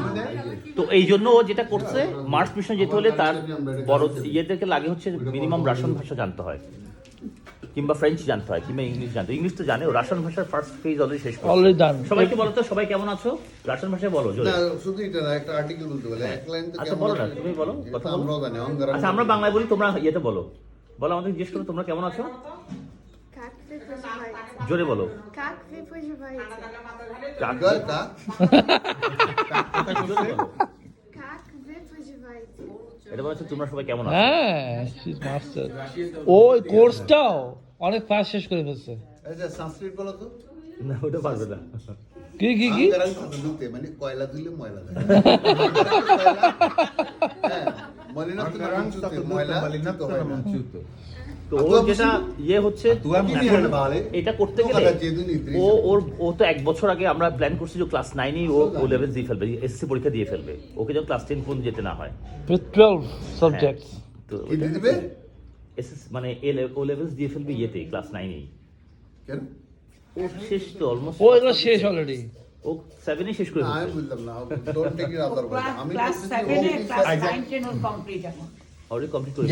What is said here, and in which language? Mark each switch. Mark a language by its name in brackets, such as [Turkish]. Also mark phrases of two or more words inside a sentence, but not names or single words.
[Bangla] তো এই জন্য ও যেটা করছে, [English] Mars mission [Bangla] যেতে হলে তার বড় ইয়েদেরকে লাগে হচ্ছে মিনিমাম রাশিয়ান ভাষা জানতে হয়, কিংবা ফ্রেঞ্চ জানতে হয়, কিংবা ইংলিশ জানতে হয়। ইংলিশ তো জানে, ও রাশিয়ান ভাষার [English] first phase already [Bangla] শেষ করে। [English] already done. [Bangla] সবাইকে বলো তো, সবাই কেমন আছো রাশিয়ান ভাষায় বলো জোরে। না শুধু এটা না, একটা আর্টিকেল বলতে বলে এক লাইন তো আচ্ছা বলো না, তুমি বলো, কথা বলো। আমরাও জানি অঙ্গারা। আচ্ছা আমরা বাংলায় বলি, তোমরা ইয়েতে বলো, বলো আমাদের জিজ্ঞেস করো তোমরা কেমন আছো, [Russian] Как вы поживаете? [Bangla] জোরে বলো। [Russian] Как вы поживаете? কা Как вы поживаете? [Bangla] এটা বলছে তোমরা সবাই কেমন আছো? হ্যাঁ মাস্টার ওই কোর্সটাও অনেক ফাস্ট শেষ করে ফেলছে এই যে সংস্কৃত বলো তো না ওটা পারবে না। কি কি কি আঙ্গারাং ধুতে মানে কয়লা ধুলে ময়লা যায় হ্যাঁ [Sanskrit] মলিনাত্তম মুঞ্চুতে [Bangla] ময়লা [Sanskrit] মলিনাত্তম [Bangla] হয় না। [Sanskrit] মুঞ্চুতো। [Bangla] তো ওর যেটা ইয়ে হচ্ছে এখন এটা করতে গেলে ও তো 1 বছর আগে আমরা প্ল্যান করছি যে ক্লাস 9 [English] O level [Bangla] দিয়ে ফেলবে, এসএসসি পরীক্ষা দিয়ে ফেলবে, ওকে যেন ক্লাস 10 পর্যন্ত যেতে না হয়। [English] with 12 subjects [Bangla] তো কি দিয়ে দিবে এসএস মানে [English] O levels [Bangla] দিয়ে ফেলবে ইয়েতে ক্লাস 9 এই। কেন ও শেষ তো অলমোস্ট, ও এগুলো শেষ অলরেডি ও 7 এ শেষ করে না, আমি ফেলছে বুঝলাম না [English] don't take it other way [Bangla] আমি ক্লাস বলতেছি 7 এ ও ক্লাস 9 10 ওর কমপ্লিট এখন [English] already complete [Bangla] করে